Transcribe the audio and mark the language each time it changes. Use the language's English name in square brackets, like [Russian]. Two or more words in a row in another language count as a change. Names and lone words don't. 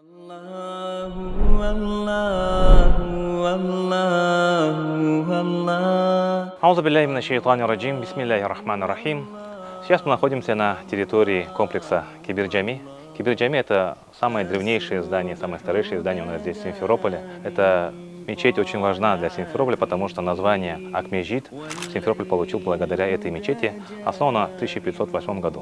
[Arabic] الله الله الله الله. أعوذ بالله من الشيطان الرجيم بسم الله الرحمن الرحيم. [Russian] Сейчас мы находимся на территории комплекса Кибир-Джами. Кибир-Джами — это самое древнейшее здание, самое старейшее здание у нас здесь в Симферополе. Это мечеть очень важна для Симферополя, потому что название Ак-Мечит Симферополь получил благодаря этой мечети, основана в 1508 году.